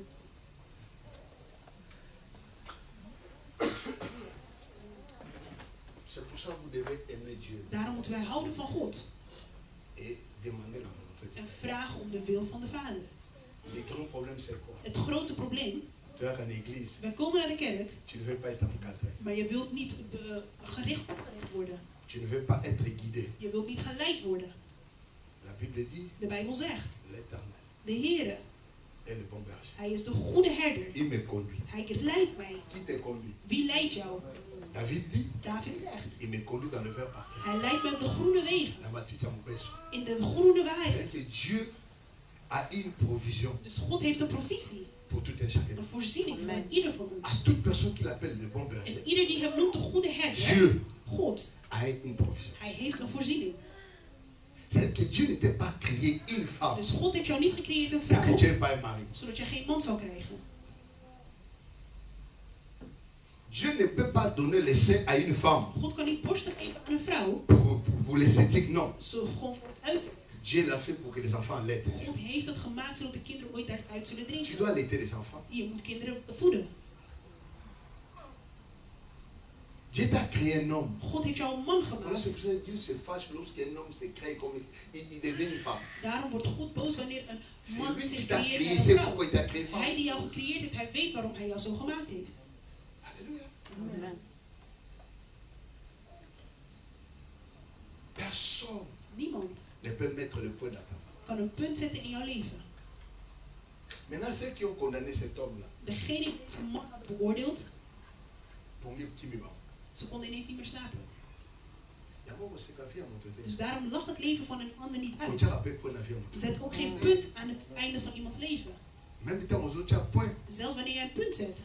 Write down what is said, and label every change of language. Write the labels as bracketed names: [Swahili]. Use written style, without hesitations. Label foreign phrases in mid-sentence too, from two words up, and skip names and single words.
[Dutch] Daarom moeten wij houden van God. En vragen om de wil van de Vader. Het grote probleem. Wij komen naar de kerk. Maar je wilt niet gericht worden. [French] Tu ne veux pas être guidé. [Dutch] Je wilt niet geleid worden. [French] La Bible dit, [Dutch] de Bijbel zegt, [French] l'Éternel, [Dutch] de Heere, [French] est le bon berger. [Dutch] Hij is de goede herder. [French] Il me conduit. [Dutch] Hij leidt mij. [French] Qui te conduit? [Dutch] Wie leidt jou? [French] David dit, [Dutch] David zegt, [French] il me conduit dans le vert partir. [Dutch] Hij leidt mij op de groene wegen. In de groene weiden. [French] Dieu a une provision. [Dutch] Dus God heeft een provisie. [French] Pour tout et chacun. [Dutch] Een voorziening voor ieder van ons. [French] À toute personne qui l'appelle le bon berger. [Dutch] En ieder die hem noemt de goede herder. [French] Dieu. [Dutch] God. [French] A une provision. [Dutch] Hij heeft een voorziening. [French] C'est que Dieu n'était pas créé une femme. [Dutch] Dus God heeft jou niet gecreëerd een vrouw. [French] Que tu n'aies pas un mari. [Dutch] Zodat je geen man zou krijgen. [French] Dieu ne peut pas donner le sein à une femme. [Dutch] God kan niet borsten geven aan een vrouw. [French] Pour l'esthétique, non. [Dutch] Zo gewoon voor het uiterlijk. [French] Dieu l'a fait pour que les enfants allaitent. [Dutch] God heeft dat gemaakt zodat de kinderen ooit daaruit zullen drinken. [French] Tu dois allaiter les enfants. [Dutch] Je moet kinderen voeden. [French] Dieu t'a créé un homme. [Dutch] God heeft jou een man gemaakt. [French] Voilà, c'est pour ça que Dieu se fâche lorsqu'un homme se crée comme il devient une femme. [Dutch] Daarom wordt God boos wanneer een man zich creëert als een vrouw. Hij Hij die jou gecreëerd heeft, hij weet waarom hij jou zo gemaakt heeft. [French] Alléluia. Amen. Personne [Dutch] Niemand [French] ne peut mettre le point dans ta vie. [Dutch] Kan een punt zetten in jouw leven. [French] Maintenant, ceux qui ont condamné cet homme-là. [Dutch] Degene die de man had beoordeeld. Ze konden ineens niet meer slapen. Dus daarom lag het leven van een ander niet uit. Zet ook geen punt aan het einde van iemands leven. Zelfs wanneer jij een punt zet.